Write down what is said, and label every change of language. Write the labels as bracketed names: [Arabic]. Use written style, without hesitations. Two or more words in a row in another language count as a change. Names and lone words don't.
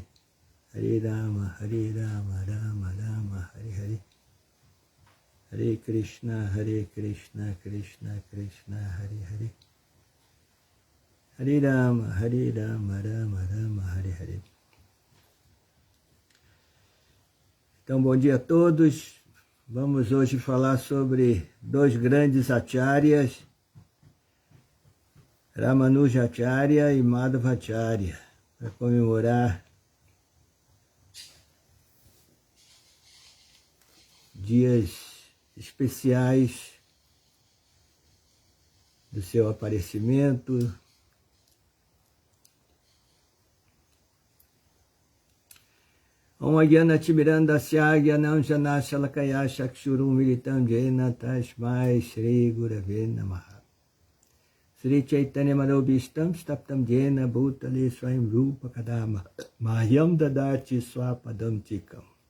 [Sanskrit] Hare Rama, Rama Rama, Hare Hare. Hare Krishna, Krishna Krishna, Hare Hare. Hare Rama, Rama Rama, Hare Hare. [Portuguese] Então, bom dia a todos. Vamos hoje falar sobre dois grandes acharyas, Ramanujacharya e Madhvacharya, para comemorar dias especiais do seu aparecimento. [Sanskrit] Om Ajnana-timirandasya Jnanam-janashalakaya Chakshurum Militam Jena Tasmai Shri Gurave Namaha. Sri Chaitanya Manobhishtam Staptam Jena Bhutale Swayam Rupa Kadama Mahyam Dadati Swapadam Tikam.